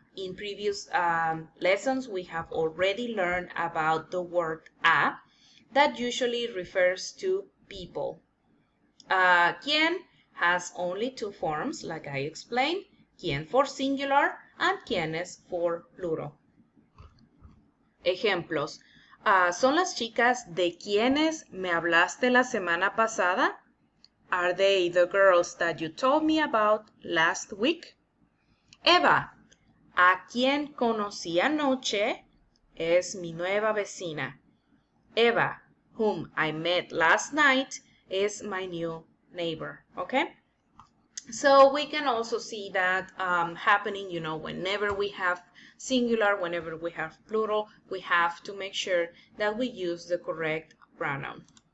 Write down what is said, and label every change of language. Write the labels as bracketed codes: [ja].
[en] In previous lessons, we have already learned about the word a that usually refers to people. Quien has only two forms, like I explained, quien for singular and quienes for plural. [es] Ejemplos. ¿Son las chicas de quienes me hablaste la semana pasada? [en] Are they the girls that you told me about last week? [es] Eva, a quien conocí anoche es mi nueva vecina. [en] Eva, whom I met last night, is my new neighbor. Okay? So we can also see that happening, whenever we have singular, whenever we have plural, we have to make sure that we use the correct pronoun.